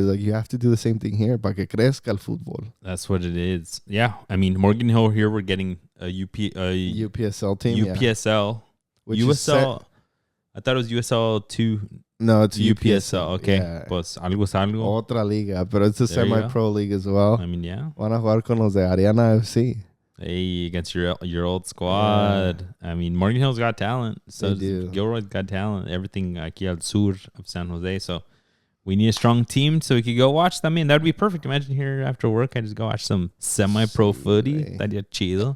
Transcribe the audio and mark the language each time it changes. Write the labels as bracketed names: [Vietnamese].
[English] Like, you have to do the same thing here [Spanish] para que crezca el fútbol. [English] That's what it is. Yeah, I mean, Morgan Hill here, we're getting a UPSL team. UPSL, which USL. I thought it was USL 2. No, it's UPSL. Okay. Yeah. [Spanish] Pues algo es algo. Otra liga, [English] but it's a semi-pro league as well. I mean, yeah. [Spanish] Van a jugar con los de Ariana FC. [English] Hey, against your old squad. Yeah. I mean, Morgan Hill's got talent. So Gilroy's got talent. Everything [Spanish] aquí al sur [English] of San Jose. So we need a strong team so we could go watch them. I mean, that would be perfect. Imagine here after work, I just go watch some semi-pro footy. [Spanish] Estaría chido.